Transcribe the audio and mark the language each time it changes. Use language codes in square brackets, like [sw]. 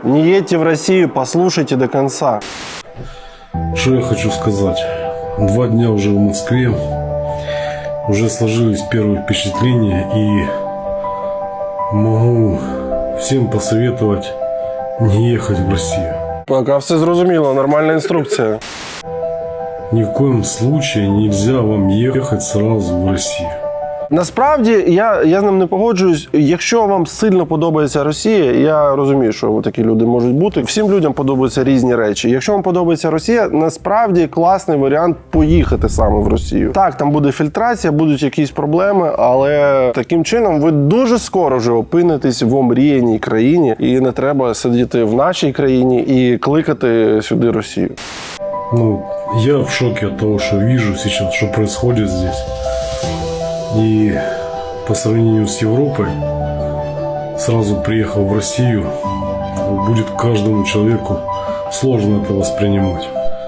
[ru] Не едьте в Россию, послушайте до конца. Что я хочу сказать. 2 дня уже в Москве. Уже сложились первые впечатления и могу всем посоветовать не ехать в Россию. [uk] Пока все зрозуміло, нормальна інструкція. [ru] Ни в коем случае нельзя вам ехать сразу в Россию. [uk] Насправді, я з ним не погоджуюсь. Якщо вам сильно подобається Росія, я розумію, що такі люди можуть бути. Всім людям подобаються різні речі. Якщо вам подобається Росія, насправді класний варіант поїхати саме в Росію. Так, там буде фільтрація, будуть якісь проблеми, але таким чином ви дуже скоро вже опинитесь в омріяній країні, і не треба сидіти в нашій країні і кликати сюди Росію. [ru] Ну, я в шоке от того, что вижу сейчас, что происходит здесь. И по сравнению с Европой, сразу приехав в Россию, будет каждому человеку сложно это воспринимать.